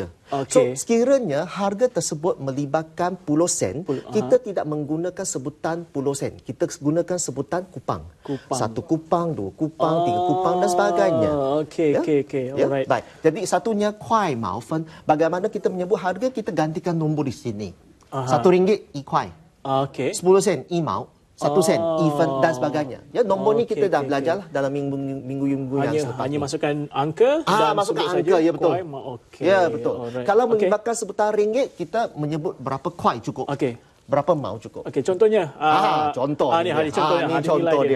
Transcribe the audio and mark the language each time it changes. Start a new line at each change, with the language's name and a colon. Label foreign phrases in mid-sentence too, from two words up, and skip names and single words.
Malay: So sekiranya harga tersebut melibatkan puluh sen, kita tidak menggunakan sebutan puluh sen. Kita gunakan sebutan kupang. Satu kupang, 2 kupang, 3 kupang dan sebagainya. Alright. Baik. Jadi satunya
Chinese: 块毛分.
Malay: Bagaimana kita menyebut harga, kita gantikan nombor di sini. 1 ringgit 1 块. 10 sen 1毛, 1 sen 1分 dan sebagainya. Ya, nombor ni kita dah belajar lah dalam minggu-minggu yang selepas. Hanya masukkan angka dan masukkan angka, ya betul. Ya betul. Kalau melibatkan sebutan ringgit, kita menyebut berapa kuai cukup. Berapa mau cukup. Contohnya. Contoh. Ini contoh dia.